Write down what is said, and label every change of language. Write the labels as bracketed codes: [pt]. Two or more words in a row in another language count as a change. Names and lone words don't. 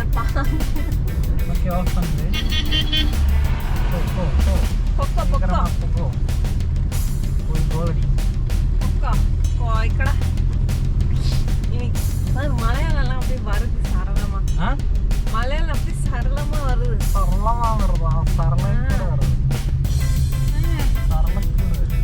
[en] ok off [ta] பண்ணு. [ml] പൊക്കോ പൊക്കോ [ta] போய் கோலடி. [ml] പൊക്കോ പോയിക്കട ഇനി [ta] மலையாளம் அப்படியே வருது சரளமா. மலையாளம் அப்படியே சரளமா வருது. சரளமா வருதா? சரளக்கூட வருது. சரளக்கூட வருது.